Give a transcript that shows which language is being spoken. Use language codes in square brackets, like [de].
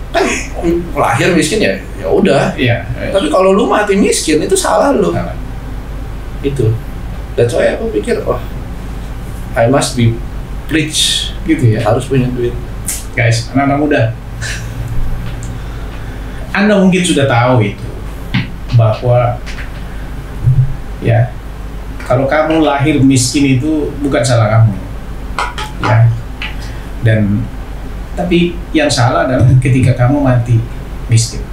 [id] Kan lahir miskin ya udah. Iya. Tapi kalau lu mati miskin itu salah lu. Salah. Itu. [en] That's why [id] aku pikir, [en] I must be rich. [id] Gitu ya? Harus punya duit. Guys, anak-anak muda, Anda mungkin sudah tahu itu, bahwa ya kalau kamu lahir miskin itu bukan salah kamu, ya. Dan tapi yang salah adalah ketika kamu mati miskin.